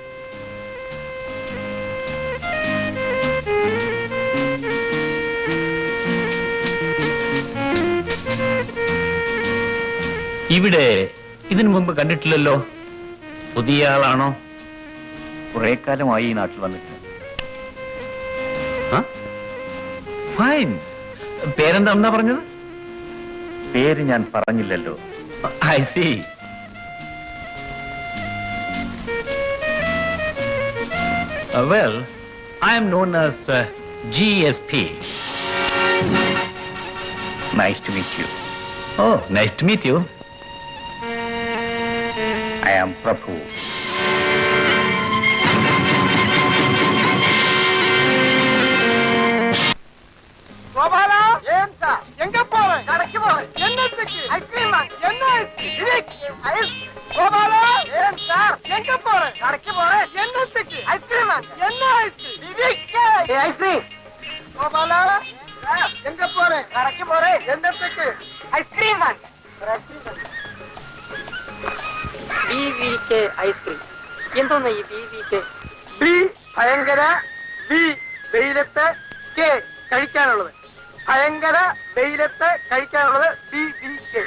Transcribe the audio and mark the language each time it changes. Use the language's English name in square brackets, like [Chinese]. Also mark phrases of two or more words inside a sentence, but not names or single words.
[Malayalam] ഇവിടെ ഇതിനു മുമ്പ് കണ്ടിട്ടില്ലല്ലോ. പുതിയ ആളാണോ? കുറെ കാലമായി ഈ നാട്ടിൽ വന്നിട്ട്. ഫൈൻ. പേരെന്താ പറഞ്ഞത്? പേര് ഞാൻ പറഞ്ഞില്ലല്ലോ. [English] I see. Well, I am known as GSP. Nice to meet you. Oh, nice to meet you. I am Prabhu. [Tamil] கோபாலா, ஏன் சார் எங்க போறேன்? கடைக்கு போறேன். என்னத்துக்கு? ஐஸ்கிரீம் என்ன ஐஸ்? கோபாலா, ஏன் சார் எங்க போறேன்? கடைக்கு போறேன். என்னத்துக்கு? ஐஸ்கிரீம் என்ன ஐஸ்? [Malayalam] ஐஸ்கிரீம் എന്നത്തേക്ക് ഐസ്ക്രീം വാങ്ങി ഐസ്ക്രീം എന്തോന്ന ഈ ബി ഭയങ്കര, ബി വെയിലത്ത്, കെ കഴിക്കാനുള്ളത്. ഭയങ്കര വെയിലത്ത് കഴിക്കാനുള്ളത് ബി ബി കെ.